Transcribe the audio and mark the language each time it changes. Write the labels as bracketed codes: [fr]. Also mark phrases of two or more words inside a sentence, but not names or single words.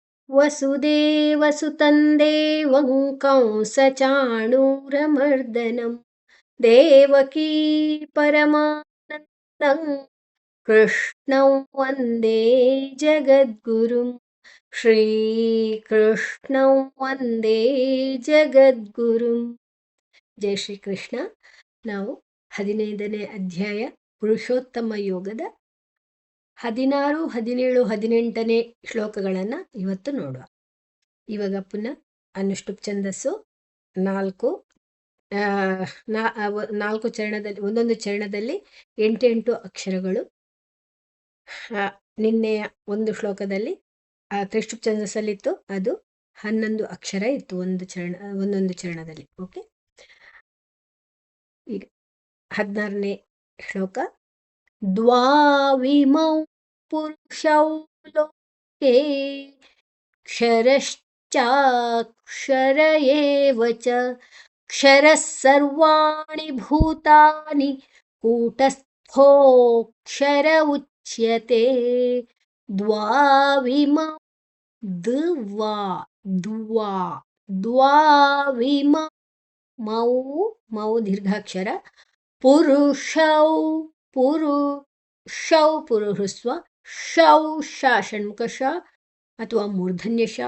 [sa] वसुदेवसुतं देवं कंसचाणूरमर्दनं देवकी परमानन्दं कृष्णं वन्दे जगद्गुरुं श्रीकृष्णं वन्दे ಜಗದ್ಗುರುಂ. [kn] ಜೈ ಶ್ರೀಕೃಷ್ಣ. ನಾವು 15ನೇ ಅಧ್ಯಾಯ ಪುರುಷೋತ್ತಮ ಯೋಗದ 16, 17, 18ನೇ ಶ್ಲೋಕಗಳನ್ನು ಇವತ್ತು ನೋಡುವ. ಇವಾಗ ಪುನಃ ಅನುಷ್ಠುಪ್ ಛಂದಸ್ಸು 4 ಚರಣದಲ್ಲಿ, ಒಂದೊಂದು ಚರಣದಲ್ಲಿ 8 ಅಕ್ಷರಗಳು. ನಿನ್ನೆಯ ಒಂದು ಶ್ಲೋಕದಲ್ಲಿ ತ್ರಿಷ್ಠುಪ್ ಛಂದಸ್ಸಲ್ಲಿತ್ತು, ಅದು 11 ಅಕ್ಷರ ಇತ್ತು ಒಂದೊಂದು ಚರಣದಲ್ಲಿ. ಓಕೆ, ಈಗ 16ನೇ ಶ್ಲೋಕ. [sa] ದ್ವಾವಿಮೌ ಪುರುಷೌ ಲೋಕೆ ಕ್ಷರಶ್ಚಾಕ್ಷರ ಏವ ಚ ಕ್ಷರಃ ಸರ್ವಾಣಿ ಭೂತಾನಿ ಕೂಟಸ್ಥೋಕ್ಷರ ಉಚ್ಯತೆ. [kn] ದ್ವಾವಿಮೌ ದ್ವಾವಿಮೌ ಮೌ ದೀರ್ಘಾಕ್ಷರ. ಪುರುಷೌ ಪುರುಹೃಸ್ವ. ಶೌ ಶ ಷಣ್ಮುಖ ಶ ಅಥವಾ ಮೂರ್ಧನ್ಯ ಶ.